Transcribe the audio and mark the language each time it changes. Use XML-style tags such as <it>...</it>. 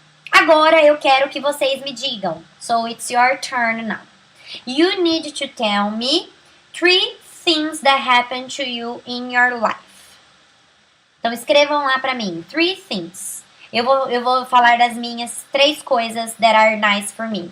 <pt>Agora eu quero que vocês me digam.</pt> <en>So it's your turn now. You need to tell me 3 things that happened to you in your life.</en> <pt>Então escrevam lá pra mim. 3 things. Eu vou falar das minhas 3 coisas</pt> <en>that are nice for me.</en>